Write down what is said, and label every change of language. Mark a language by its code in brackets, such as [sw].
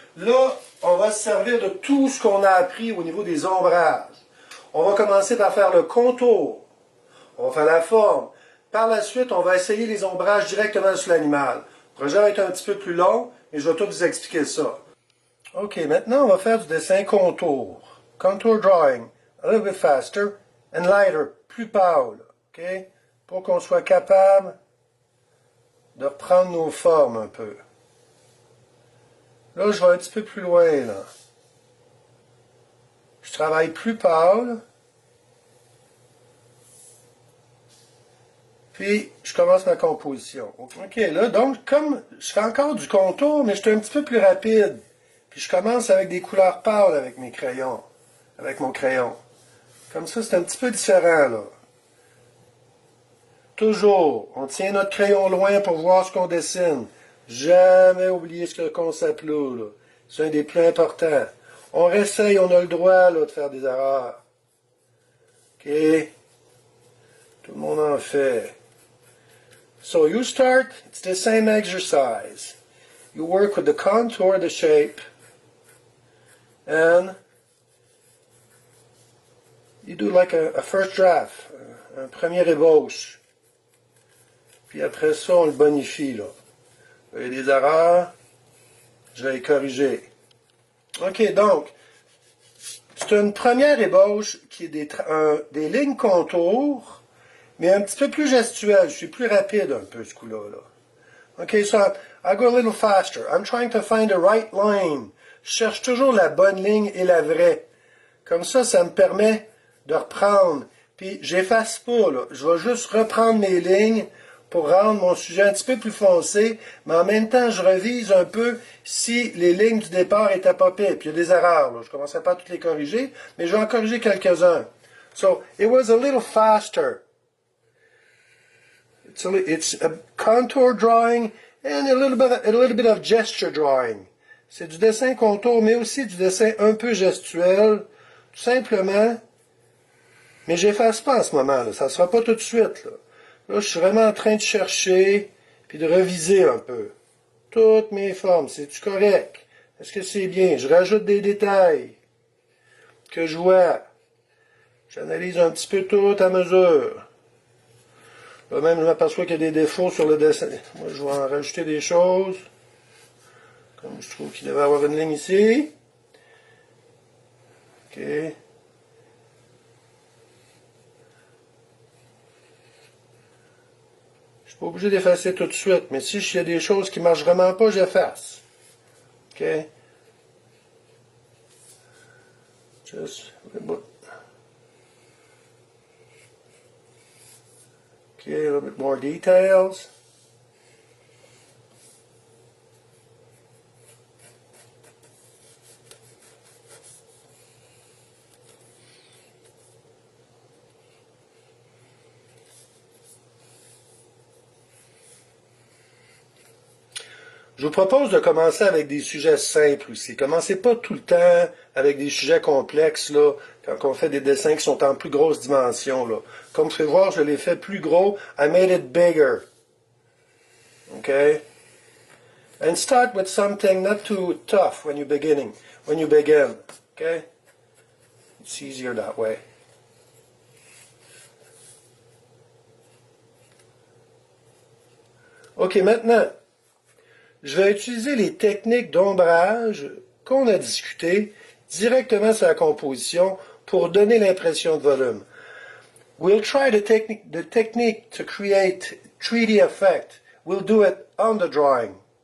[fr] Là, on va se servir de tout ce qu'on a appris au niveau des ombrages. On va commencer par faire le contour. On va faire la forme. Par la suite, on va essayer les ombrages directement sur l'animal. Le projet va être un petit peu plus long, mais je vais tout vous expliquer ça. OK, maintenant, on va faire du dessin contour. [en] Contour drawing. A little bit faster and lighter. [fr] Plus pâle. OK? Pour qu'on soit capable de reprendre nos formes un peu. Là, je vais un petit peu plus loin, là. Je travaille plus pâle. Puis, je commence ma composition. OK, là, donc, comme je fais encore du contour, mais je suis un petit peu plus rapide. Puis, je commence avec des couleurs pâles avec mes crayons. Avec mon crayon. Comme ça, c'est un petit peu différent, là. Toujours, on tient notre crayon loin pour voir ce qu'on dessine. Jamais oublier ce concept-là. Là. C'est un des plus importants. On réessaye, on a le droit là, de faire des erreurs. OK? Tout le monde en fait. [en] So you start, it's the same exercise. You work with the contour, the shape, and you do like a first draft, [fr] un premier ébauche. Puis après ça, on le bonifie, là. Il y a des erreurs, je vais les corriger. OK, donc, c'est une première ébauche qui est des lignes contours, mais un petit peu plus gestuelle. Je suis plus rapide un peu, ce coup-là. Là. [en] OK, so I'll go a little faster. I'm trying to find the right line. [fr] Je cherche toujours la bonne ligne et la vraie. Comme ça me permet de reprendre. Puis, j'efface pas, là. Je vais juste reprendre mes lignes pour rendre mon sujet un petit peu plus foncé, mais en même temps, je revise un peu si les lignes du départ étaient pas pires. Puis, il y a des erreurs, là. Je ne commencerai pas à toutes les corriger, mais je vais en corriger quelques-uns. [en] So, it was a little faster. It's a contour drawing and a little bit of gesture drawing. [fr] C'est du dessin contour, mais aussi du dessin un peu gestuel, tout simplement. Mais j'efface pas en ce moment, là. Ça ne sera pas tout de suite, là. Là, je suis vraiment en train de chercher, puis de reviser un peu. Toutes mes formes, c'est-tu correct? Est-ce que c'est bien? Je rajoute des détails que je vois. J'analyse un petit peu tout à mesure. Là même, je m'aperçois qu'il y a des défauts sur le dessin. Moi, je vais en rajouter des choses. Comme je trouve qu'il devait y avoir une ligne ici. OK. Je suis pas obligé d'effacer tout de suite, mais si il y a des choses qui ne marchent vraiment pas, j'efface. OK. [en] Just OK, a little bit more details. [fr] Je vous propose de commencer avec des sujets simples aussi. Commencez pas tout le temps avec des sujets complexes, là, quand on fait des dessins qui sont en plus grosse dimension, là. Comme vous pouvez voir, je l'ai fait plus gros. [en] I made it bigger. Okay? And start with something not too tough when you begin. Okay? It's easier that way. [fr] OK, maintenant, je vais utiliser les techniques d'ombrage qu'on a discutées directement sur la composition pour donner l'impression de volume. [en] We'll try the technique to create 3D effect. We'll do it on the drawing.